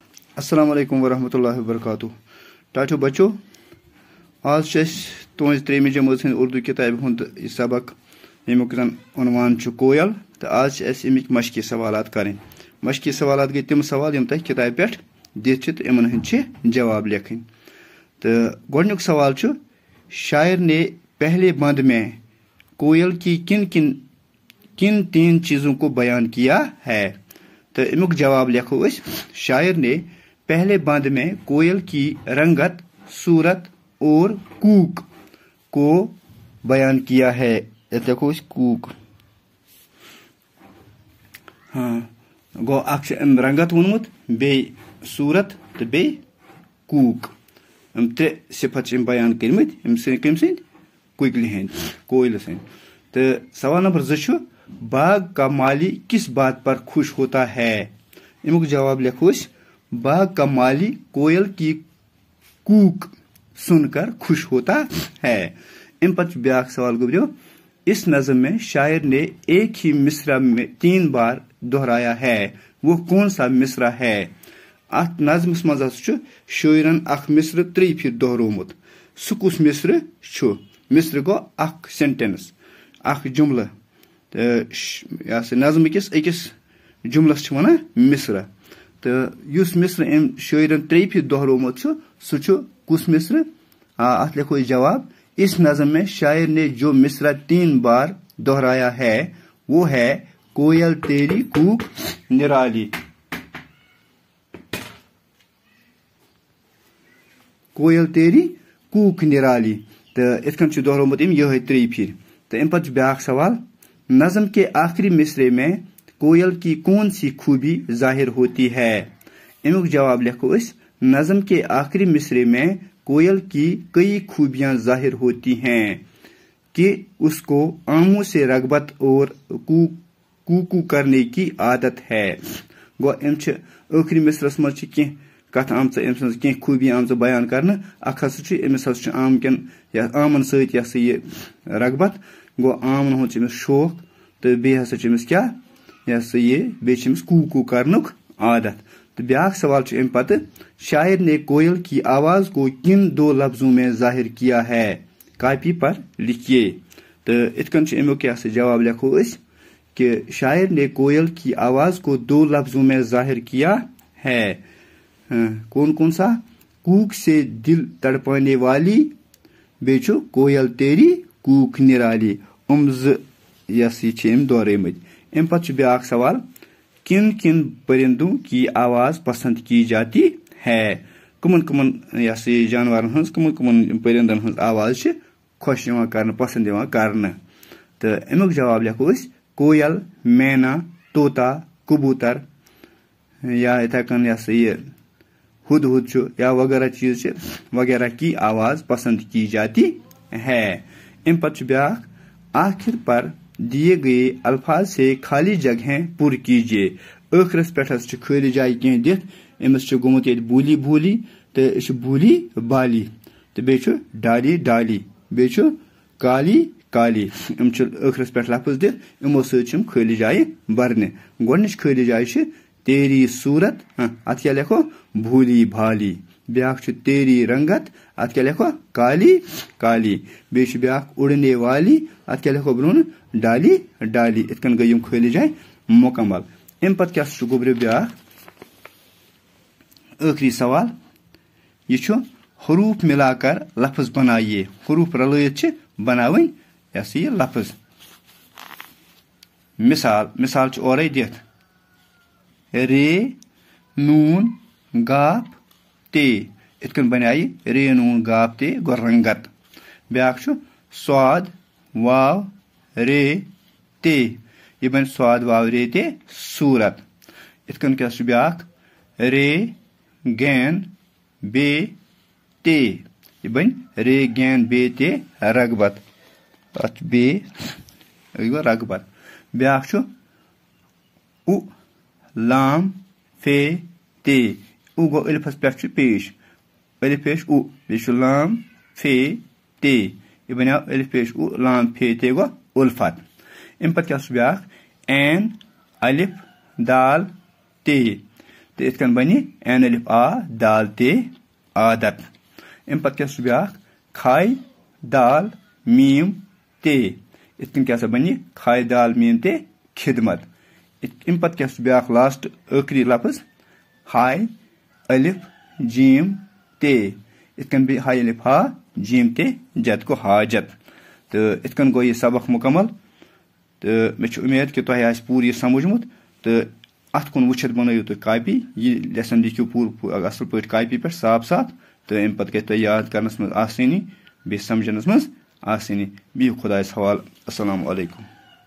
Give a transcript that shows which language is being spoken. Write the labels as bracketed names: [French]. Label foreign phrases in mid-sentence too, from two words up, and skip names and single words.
[Arabic] السلام عليكم ورحمةالله وبركاته. [Kashmiri] टाटो बच्चों, आज तुज 3वीं जमात उर्दू किताब हुंद सबक यमुक जन उनवान कोयल। तो आज अमिक मशकी सवाल करें। मशकी सवाल गई तम सवाल यम तह किताब पे दित इन हंद जवाब लिखन। तो गोडनुक सवाल [Urdu] شاعر نے پہلے بند میں کوئل کی کن 3 چیزوں کو بیان کیا ہے. [Kashmiri] तो इमुक जवाब लिखो। [Urdu] شاعر نے پہلے بند میں کوئل کی رنگت، صورت اور کوک کو بیان کیا ہے. [Kashmiri] देखो कूक, हाँ गो अक्ष रंगत वोनमुत, बे सूरत तो बे कूक, त्रे सिफत बयान कर्मित कम कुकल हंद कोयल सं। [Urdu] تو سوال نمبر 2 باغ کا مالی کس بات پر خوش ہوتا ہے. [Kashmiri] इमुक जवाब लिखो। [Urdu] باغ کا مالی کوئل کی کوک سنکر خوش ہوتا ہے. [Kashmiri] इन पर ब्याक सवाल गुजरो। [Urdu] اس نظم میں شاعر نے ایک ہی مصرع میں 3 بار دہرایا ہے، وہ کون سا مصرع ہے. [Kashmiri] अत नज़मस मज शायरन अख मिसर 3 फिर दोहरोमुत। सह कुस मिसर छु। मिसर गो अख सेंटेंस, अख जुमला। नज़म किस अकिस जुमलस वन मिसर। तो युस मिसर अम शायरन 3 फिर दोहरोमुत सह कुस मिसर। अत लिखो जवाब। [Urdu] اس نظم میں شاعر نے جو مصرع 3 بار دہرایا ہے وہ ہے کوئل تیری کوک نرالی. کوئل تیری کوک نرالی. [Kashmiri] तो इतकन दोहरोमुत यह 3 फिर। तो अम पे ब्याक सवाल। [Urdu] نظم کے آخری مصرعے میں کوئل کی کون سی خوبی ظاہر ہوتی ہے. [Kashmiri] इमुक जवाब लिखो। [Urdu] نظم کے آخری مصرعے میں کوئل کی کئی خوبیاں ظاہر ہوتی ہیں کہ اس کو آموں سے رغبت اور کوکو کرنے کی عادت ہے. [Kashmiri] गो अम आखिरी मिसरस मज कथ आम कह खूबी आम बयान कर। अमिस आम कन आमन सत रगबत। गो आमन हो शौक। तो बे हस क्या बे कूकू करनुक आदत। तो ब्याक सवाल अम पत [Urdu] شاعر نے کوئل کی آواز کو کن 2 لفظوں میں ظاہر کیا ہے. کاپی پر لکھیے. [Kashmiri] तो इतकन अमुक जवाब [Urdu] لکھو کہ شاعر نے کوئل کی آواز کو 2 لفظوں میں ظاہر کیا ہے. کون کون سا. کوک سے دل تڑپانے والی، بیچو کوئل تیری کوک نرالی. [Kashmiri] दोहरेमत। अम पे ब्याक सवाल। [Urdu] کن کن پرندوں کی آواز پسند کی جاتی ہے. [Kashmiri] कमन कमन जानवर कमन परिंदन हज आवाज खुश कर पसंद कर। तो अमुक जवाब लिखो। [Urdu] کوئل، مینا، طوطا، کبوتر یا [Kashmiri] इथे कन हुद [Urdu] یا وغیرہ چیز وغیرہ کی آواز پسند کی جاتی ہے. [Kashmiri] अम पे ब्याक। [Urdu] آخر پر دیے گئے الفاظ سے خالی جگہیں پر کیجیے. [Kashmiri] आखिरस पे खाली जाय कह दित। अमिस गोमुत बूली बूली, तो बूली बाली, तो बे [Urdu] ڈالی ڈالی, [Kashmiri] बे [Urdu] کالی کالی. [Kashmiri] आखिरस पे लफ्ज दित इमो सम खाली जाय बरने। गोडनिच खाली जाय [Urdu] تیری صورت. [Kashmiri] अत क्या लिखो [Urdu] بھولی بھالی. [Kashmiri] ब्याक [Urdu] تیری رنگت. [Kashmiri] अत क्या लिखो [Urdu] کالی کالی. [Kashmiri] बे ब्याक [Urdu] اڑنے والی. [Kashmiri] अत क्या लिखो ब्रोन [Urdu] ڈالی ڈالی. [Kashmiri] इतकन गई खाली जाए मुकम्मल। अम पे क्या गुब्र ब्याक आखिरी सवाल। [Urdu] یہ حروف ملاکر لفظ بنائیے. [Kashmiri] हरूफ रलयत बनावन यह लफ्ज। मिसाल और दित रे नून गाप ते। इतकन बनाई रे नून गाप ते गो रंगत। ब्याक स्वाद वाव रे ते। यह बन स्वाद वाव रे ते सूरत। इतकन क्या ब्याक रे गैन बे ते। यह बन रे गैन बे ते रगबत। बे रगबत। ब्याक उ लाम फे ते। उ गो अलिफस पे पेश। अलिफ पेश उ बे लाम फे ते। यह बनो अलिफ पेश उ लाम फे ते गो उल्फत। अम पे क्या ब्याक एन अलिफ दाल ते। तो इत कन बन एन अलिफ आ दाल ते आदत अम पत क्या ब्या खाय दाल मीम ते इत कन क्या बन खाय दाल मीम ते खिदमत अम पत क्या ब्या लास्ट आखरी लफ्ज हाय अलिफ जीम ते इत कन हाय अलिफ हा जीम ते जत को हाजत तो इत कन गो यह सबक मुकम्मल तो मे उम्मीद कि तुम पूर यह समझमुत तो अत कुन वुचित बनाइयो तुम कापी यह लेसन लिखियो पूर असल पे कापी पे साफ साफ तो अम पे गई याद करनस मज आसानी बे समझनस मज आसानी बिहु खुदायस हवाल [Arabic] السلام عليكم.